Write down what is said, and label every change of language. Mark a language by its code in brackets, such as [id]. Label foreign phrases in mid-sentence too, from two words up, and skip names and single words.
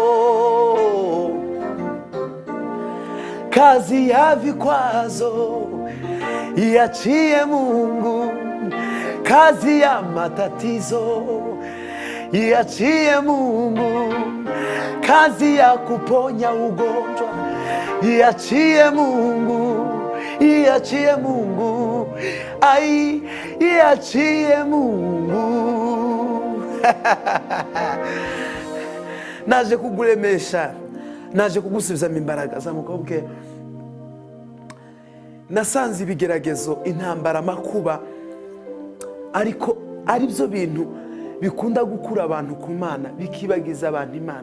[sw] Kazi ya vikwazo iachie Mungu, kazi ya matatizo iachie Mungu, kazi ya kuponya ugonjwa iachie Mungu, iachie Mungu, ai iachie Mungu. [rw] Naje kuguremesha, naje kugusubiza imbaraga zamukobwe. Nasanze ibigeragezo, intambara, amakuba ariko ari byo bintu bikunda gukura abantu ku Mana, bikibagiza abantu Imana.